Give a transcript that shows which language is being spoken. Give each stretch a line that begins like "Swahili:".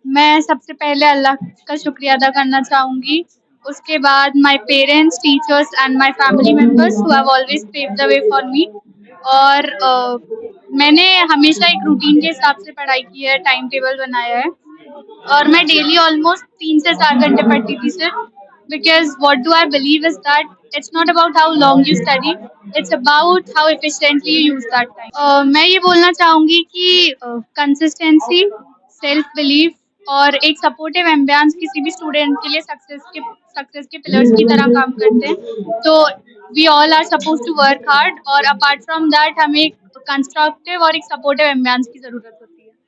Hindi: मैं सबसे पहले अल्लाह का शुक्रिया अदा करना चाहूँगी। उसके बाद
English: My parents, teachers and my family members who have always paved the way for me.
Hindi: और मैंने हमेशा एक रूटीन के हिसाब से पढ़ाई की है, टाइम टेबल बनाया है और मैं
English: daily almost
Hindi: 3 से 4 घंटे पढ़ती थी सिर्फ।
English: Because what do I believe is that it's not about how long you study, it's about how efficiently you use that time.
Hindi: मैं ये बोलना चाहूँगी कि कंसिस्टेंसी, सेल्फ बिलीफ और एक सपोर्टिव एम्बियंस किसी भी स्टूडेंट के लिए सक्सेस के पिलर्स की तरह काम करते हैं।
English: तो we all are suppose to work hard और apart from that
Hindi: हमें एक
English: constructive और एक supportive ambience
Hindi: की जरूरत होती है।